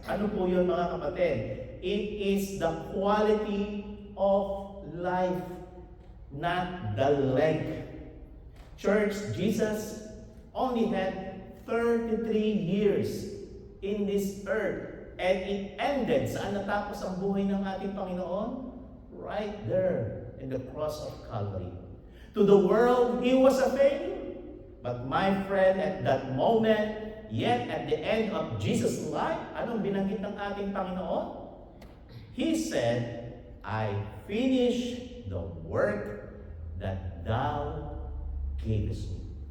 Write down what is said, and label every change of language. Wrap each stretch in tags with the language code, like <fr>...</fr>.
<tl>Ano po yun, mga kapatid?</tl> <en>It is the quality of life, not the length. Church, Jesus only had 33 years in this earth, and it ended.</en> <tl>Saan natapos ang buhay ng ating Panginoon?</tl> <en>Right there in the cross of Calvary. To the world, He was a failure. But my friend, at that moment, yet at the end of Jesus' life,</en> <tl>anong binanggit ng ating Panginoon?</tl> <en>He said, I finished the work that thou gavest me.</en>